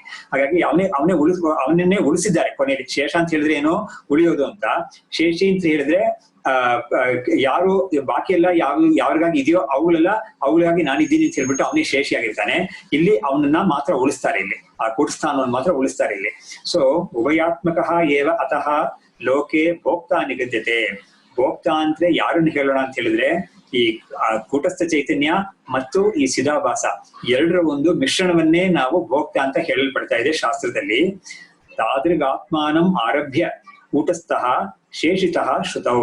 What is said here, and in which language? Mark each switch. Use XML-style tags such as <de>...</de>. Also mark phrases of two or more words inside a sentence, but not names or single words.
<kn>ಹಾಗಾಗಿ ಅವನನ್ನೇ ಉಳಿಸಿದ್ದಾರೆ ಕೊನೆಯಲ್ಲಿ. ಶೇಷ ಅಂತ ಹೇಳಿದ್ರೆ ಏನೋ ಉಳಿಯೋದು ಅಂತ, ಶೇಷಿ ಅಂತ ಹೇಳಿದ್ರೆ ಯಾರು ಬಾಕಿ ಎಲ್ಲ ಯಾರಿಗಾಗಿ ಇದೆಯೋ ಅವುಗಳಿಗಾಗಿ ನಾನಿದ್ದೀನಿ ಅಂತ ಹೇಳ್ಬಿಟ್ಟು ಅವನೇ ಶೇಷಿಯಾಗಿರ್ತಾನೆ. ಇಲ್ಲಿ ಅವನನ್ನ ಮಾತ್ರ ಉಳಿಸ್ತಾರೆ, ಇಲ್ಲಿ ಆ ಕೂಟಸ್ಥಾನವನ್ನು ಮಾತ್ರ ಉಳಿಸ್ತಾರೆ ಇಲ್ಲಿ.</kn> <sa>ಸೊ ಉಭಯಾತ್ಮಕ ಏವ ಅತಃ ಲೋಕೆ ಭೋಕ್ತ ನಿಗದ್ಯತೆ.</sa> <kn>ಭೋಕ್ತ ಅಂದ್ರೆ ಯಾರನ್ನು ಹೇಳೋಣ ಅಂತ ಹೇಳಿದ್ರೆ ಈ ಕೂಟಸ್ಥ ಚೈತನ್ಯ ಮತ್ತು ಈ ಚಿದಾಭಾಸ ಎರಡರ ಒಂದು ಮಿಶ್ರಣವನ್ನೇ ನಾವು ಭೋಕ್ತ ಅಂತ ಹೇಳಲ್ಪಡ್ತಾ ಇದೆ ಶಾಸ್ತ್ರದಲ್ಲಿ.</kn> <sa>ತಾದೃಗಾತ್ಮಾನಂ ಆರಭ್ಯ ಕೂಟಸ್ಥಃ ಶೇಷಿತಃ ಶ್ರುತೌ.</sa>